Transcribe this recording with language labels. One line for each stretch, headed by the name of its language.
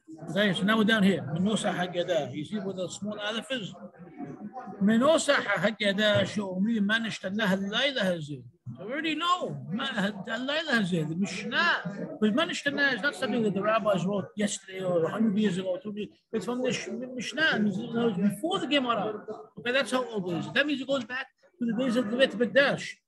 English: Okay, so now we're down here. Haggadah. You see what the small aleph is?
Hebrew: מנוסח ההגדה שאומרים מה נשתנה הלילה הזה.
English: So we already know הלילה הזה, the Mishnah. But מה נשתנה is not something that the rabbis wrote yesterday or 100 years ago. It's from the Mishnah. It's before the Gemara. Okay, that's how old it is. That means it goes back to the days of the Beit Mikdash.